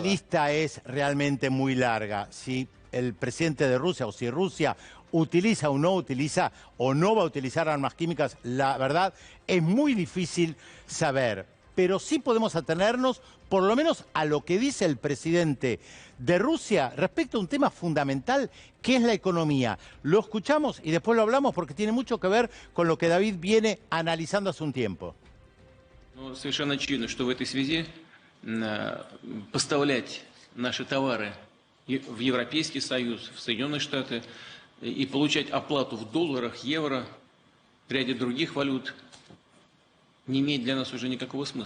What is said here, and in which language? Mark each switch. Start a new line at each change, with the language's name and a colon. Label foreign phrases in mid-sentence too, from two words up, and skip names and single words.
Spanish: lista es realmente muy larga. Si el presidente de Rusia o si Rusia utiliza o no utiliza o no va a utilizar armas químicas, la verdad es muy difícil saber. Pero sí podemos atenernos por lo menos a lo que dice el presidente de Rusia respecto a un tema fundamental que es la economía. Lo escuchamos y después lo hablamos porque tiene mucho que ver con lo que David viene analizando hace un tiempo.
Russian: Но совершенно очевидно, что в этой связи поставлять наши товары в Европейский Союз, в Соединенные Штаты и получать оплату в долларах, евро, в ряде других валют, не имеет для нас уже никакого смысла.